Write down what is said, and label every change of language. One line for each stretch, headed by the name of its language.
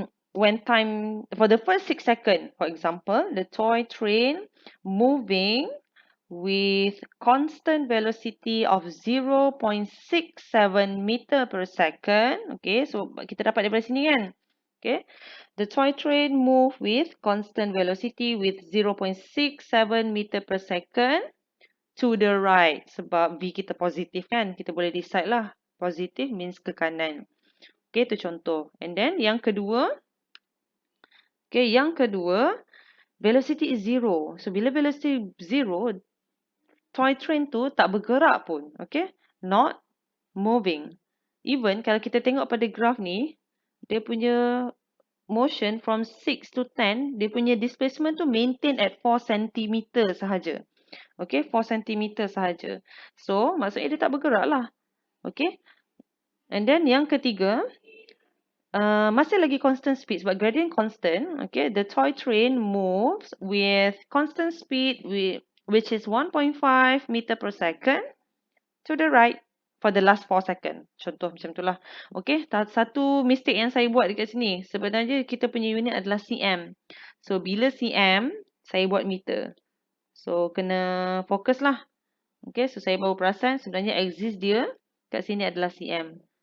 English: When time, for the first 6 second, for example, the toy train moving with constant velocity of 0.67 meter per second.
Malay: Okay, so kita dapat daripada sini kan.
English: Okay, the toy train move with constant velocity with 0.67 meter per second to the right.
Malay: Sebab V kita positif kan. Kita boleh decide lah. Positif means ke kanan. Okay, itu contoh. And then yang kedua. Okay, yang kedua.
English: Velocity is 0.
Malay: So, bila velocity 0, toy train tu tak bergerak pun. Okay.
English: Not moving.
Malay: Even kalau kita tengok pada graf ni. Dia punya motion
English: from 6 to 10.
Malay: Dia punya displacement tu
English: maintain at 4 cm
Malay: sahaja. Okay, 4 cm sahaja. So, maksudnya dia tak bergerak lah. Okay. And then yang ketiga, masih lagi
English: constant speed
Malay: sebab gradient constant.
English: Okay, the toy train moves with constant speed which is 1.5 meter per second to the right for the last 4 second.
Malay: Contoh macam tu lah. Okay, satu mistake yang saya buat dekat sini. Sebenarnya kita punya unit adalah cm. So, bila cm, saya buat meter. So, kena fokus lah. Okay, so saya baru perasan sebenarnya axis dia kat sini adalah cm.